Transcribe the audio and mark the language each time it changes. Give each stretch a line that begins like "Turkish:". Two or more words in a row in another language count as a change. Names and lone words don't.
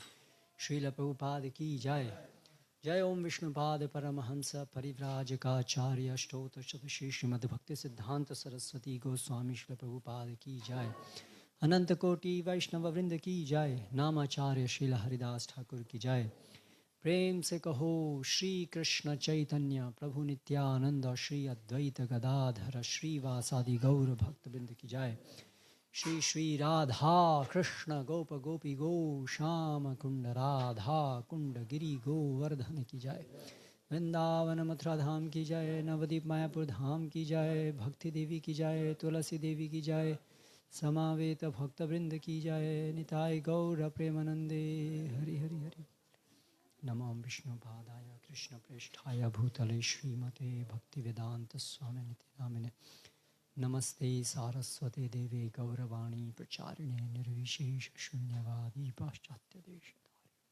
Hindi: श्रील प्रभुपाद की जय। जय ओम विष्णुपाद परमहंस परिव्राजक स्तोता शताशी श्रीमद भक्ति सिद्धांत सरस्वती गोस्वामी श्रील प्रभुपाद की जय. अनंत कोटि वैष्णव वृंद की जय. नामाचार्य श्रील हरिदास ठाकुर की जय. प्रेम से कहो श्री कृष्ण चैतन्य प्रभु नित्यानंद श्री अद्वैत गदाधर श्रीवासादि गौर भक्तबिंद की जाय। श्री श्री राधा कृष्ण गोप गोपी गो श्याम कुंड राधा कुंड गिरी गोवर्धन की जाय। वृंदावन मथुरा धाम की जाय। नवदीप मायापुर धाम की जाय। भक्ति देवी की जाय। तुलसी देवी की जाय। समावेत भक्तवृंद की जाय।
Sanskrit: निताय गौर प्रेमानंदे हरि हरि हरि। नमो विष्णुपादाय कृष्णप्रेष्ठाय भूतले श्रीमते भक्तिवेदांत स्वामिनिति नामिने। नमस्ते सारस्वते देवे गौरवाणी प्रचारिणे निर्विशेष शून्यवादी पाश्चात्य देशधारिणे।